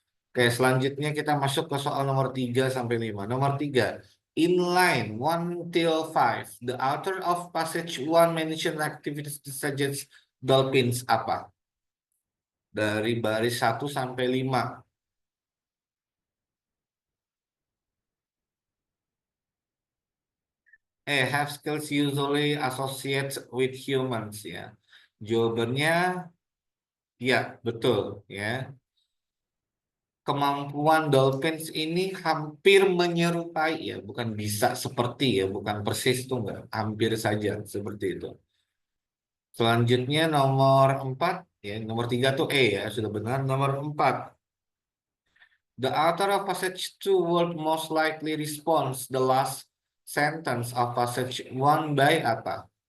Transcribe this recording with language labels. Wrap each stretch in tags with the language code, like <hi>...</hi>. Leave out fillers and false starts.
<id>Oke, selanjutnya kita masuk ke soal nomor 3 sampai 5. Nomor 3.</id> <en>In line 1 till 5, the author of passage 1 mention activities to suggest dolphins apa?</en> <id>Dari baris 1 sampai 5.</id> <en>Have skills usually associated with humans ya.</en> <id>Jawabannya ya, betul ya. kemampuan dolphins ini hampir menyerupai ya, bukan bisa seperti ya, bukan persis tuh enggak, hampir saja seperti itu. Selanjutnya nomor 4 ya, nomor 3 tuh E ya, sudah benar.</id> <en>Nomor 4, the author of passage 2 would most likely response the last sentence of passage 1 by apa?</en>